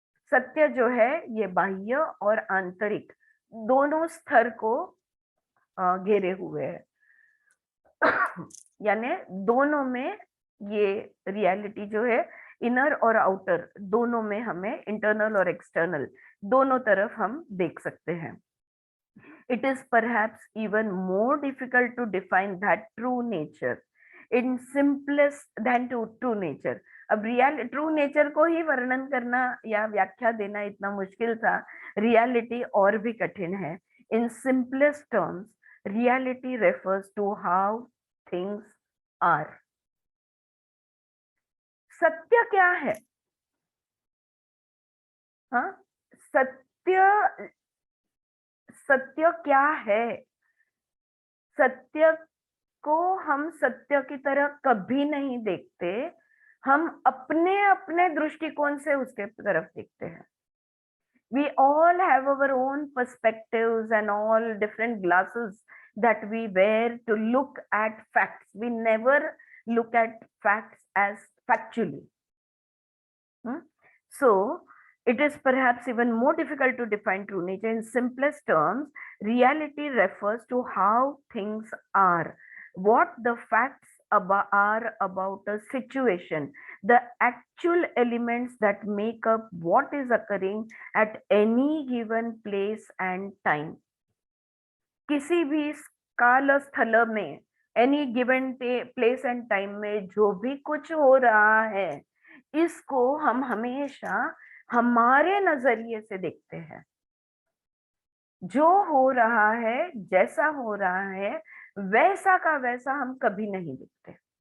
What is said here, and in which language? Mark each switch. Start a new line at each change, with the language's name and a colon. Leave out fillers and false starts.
Hindi: सत्य जो है ये बाह्य और आंतरिक दोनों स्तर को घेरे हुए है. यानी दोनों में ये रियलिटी जो है, इनर और आउटर दोनों में, हमें इंटरनल और एक्सटर्नल दोनों तरफ हम देख सकते हैं.
English: It is perhaps even more difficult to define that true nature in simplest than true nature.
Hindi: अब ट्रू नेचर को ही वर्णन करना या व्याख्या देना इतना मुश्किल था, रियलिटी और भी कठिन है.
English: In simplest terms, reality refers to how things are.
Hindi: सत्य क्या है? हाँ, सत्य, सत्य क्या है? सत्य को हम सत्य की तरह कभी नहीं देखते, हम अपने अपने दृष्टिकोण से उसके तरफ देखते हैं.
English: We all have our own perspectives and all different glasses that we wear to look at facts. We never look at facts as factually. So it is perhaps even more difficult to define true nature. In simplest terms, reality refers to how things are, what the facts are about a situation, the actual elements that make up what is occurring at any given place and time.
Hindi: किसी भी काल स्थल में,
English: any given place and time
Hindi: में जो भी कुछ हो रहा है, इसको हम हमेशा हमारे नजरिए से देखते हैं. जो हो रहा है, जैसा हो रहा है, वैसा का वैसा हम कभी नहीं देखते.